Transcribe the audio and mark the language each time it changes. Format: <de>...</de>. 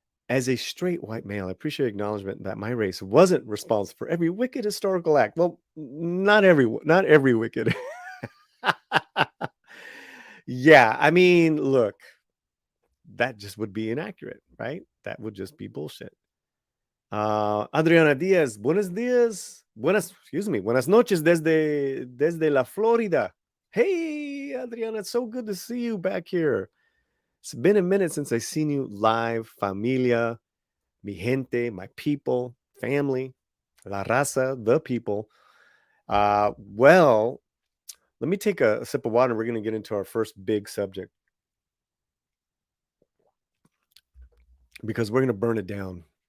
<en>As a straight white male, I appreciate acknowledgement that my race wasn't responsible for every wicked historical act. Well, not every wicked. Yeah, I mean, look, that just would be inaccurate, right? That would just be bullshit.</en> <es>Adriana Diaz, buenos días. Buenas noches desde la Florida.</es> <en>Hey, Adriana, it's so good to see you back here. It's been a minute since I seen you live.</en> <es>Familia, mi gente,</es> <en>my people, family,</en> <es>la raza,</es> <en>the people. Well, let me take a sip of water and we're going to get into our first big subject because we're going to burn it down.</en>